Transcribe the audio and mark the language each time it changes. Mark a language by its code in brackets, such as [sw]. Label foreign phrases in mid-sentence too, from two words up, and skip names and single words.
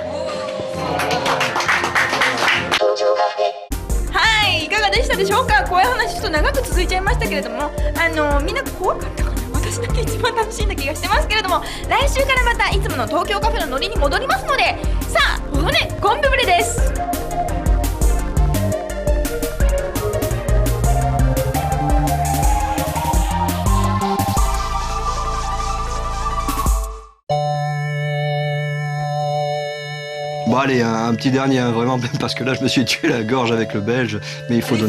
[ja] はい、いかがでしたでしょうか。こういう話ちょっと長く続いちゃいましたけれども、みんな怖かったかな。私だけ一番楽しいんだ気がしてますけれども、来週からまたいつもの東京カフェのノリに戻りますので、さあここね、コンビブレです。 [fr] Bon allez, un petit dernier, hein, vraiment, parce que là je me suis tué la gorge avec le belge, mais il faut donner...